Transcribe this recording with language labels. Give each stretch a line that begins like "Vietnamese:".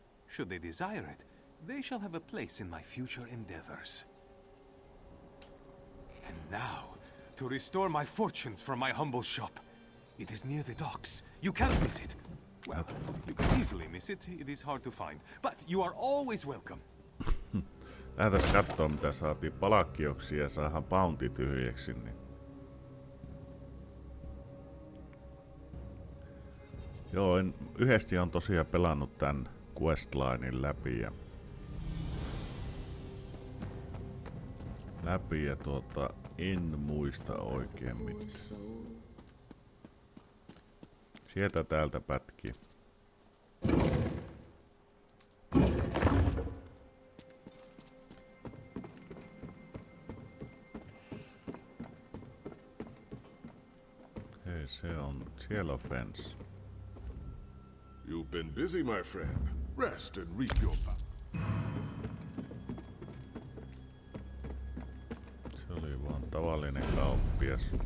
English: Should they desire it, they shall have a place in my future endeavors. And now, to restore my fortunes from my humble shop. It is near the docks. You can't miss it. Well, you can easily miss it. It is hard to find. But you are always welcome.
Finnish: Lähdetään kattoo mitä saatiin palakkioksi ja saadaan bounty tyhjäksi. Niin. Joo, yhdesti on tosiaan pelannut tän questlinein läpi ja läpi ja en muista oikein mitään. Sieltä täältä pätkii. Hei, se on, siellä on fence.
English: You've been busy, my friend. Rest and reap your power.
Finnish: Se oli vaan tavallinen kauppias.